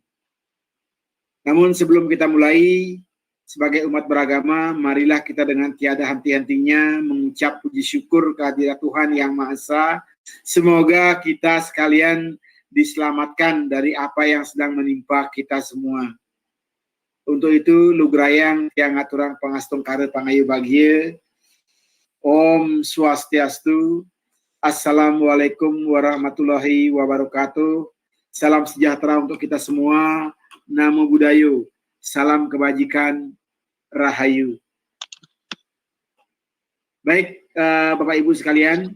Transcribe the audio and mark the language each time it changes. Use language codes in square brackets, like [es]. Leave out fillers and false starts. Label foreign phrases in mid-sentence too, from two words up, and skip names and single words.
[id] Namun sebelum kita mulai, sebagai umat beragama, marilah kita dengan tiada henti-hentinya mengucap puji syukur kehadirat Tuhan Yang Maha Esa. Semoga kita sekalian diselamatkan dari apa yang sedang menimpa kita semua. Untuk itu, [ban] lugrayang yang ngaturang pangastung kare pangayu bahagia. Om Swastiastu. [ar] السلام عليكم ورحمة الله وبركاته. [id] Salam sejahtera untuk kita semua. [pi] Namo Buddhayo. [id] Salam kebajikan. Rahayu. Baik, Bapak Ibu sekalian.